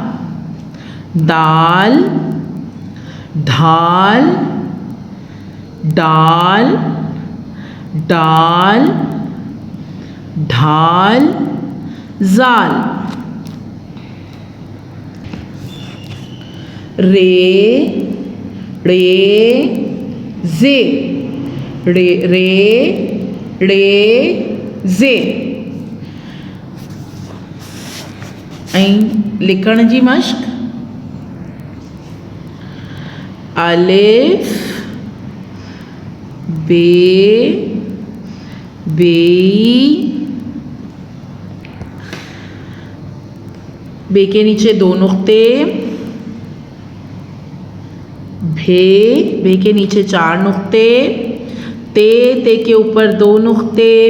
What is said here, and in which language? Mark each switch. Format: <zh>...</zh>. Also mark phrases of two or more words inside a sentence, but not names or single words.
<sd>दाल ढाल डाल डाल ढाल जाल। रे रे जे रे रे रे जे। ऐं लिखण जी मश्क।</sd> <hi>अलिफ बे बेई बे के नीचे दो नुक्ते, भे के नीचे चार नुक्ते, ते के ऊपर दो नुक्ते,</hi>